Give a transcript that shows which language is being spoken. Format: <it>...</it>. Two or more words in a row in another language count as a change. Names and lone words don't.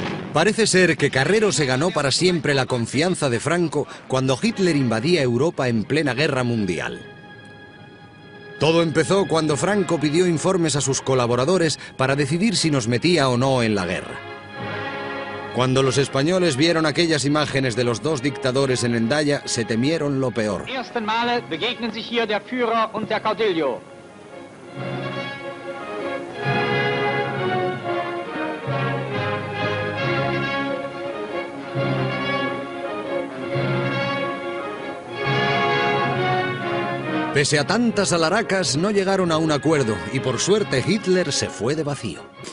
<es>Parece ser que Carrero se ganó para siempre la confianza de Franco cuando Hitler invadía Europa en plena guerra mundial. Todo empezó cuando Franco pidió informes a sus colaboradores para decidir si nos metía o no en la guerra. Cuando los españoles vieron aquellas imágenes de los dos dictadores en Hendaya, se temieron lo peor.</es> <de>Ersten Male begegnen sich hier der Führer und der Caudillo.</de> <es>Pese a tantas alaracas, no llegaron a un acuerdo y por suerte Hitler se fue de vacío.</es>